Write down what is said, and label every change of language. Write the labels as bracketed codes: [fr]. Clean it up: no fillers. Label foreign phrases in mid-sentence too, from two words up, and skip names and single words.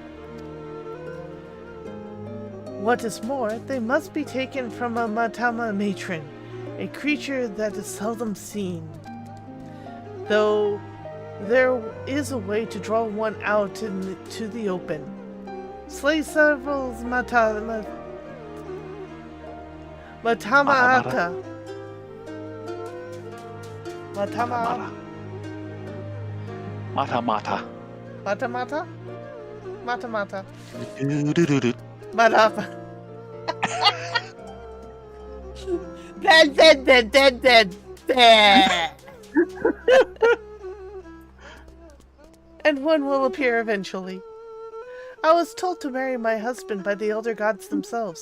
[en] What is more, they must be taken from a matama matron, a creature that is seldom seen. Though there is a way to draw one out into the open. Slay several matamata. Matamata. Mata mata. Matamata? Matamata. Do-do-do-do. Matapa. And one will appear eventually. I was told to marry my husband by the elder gods themselves.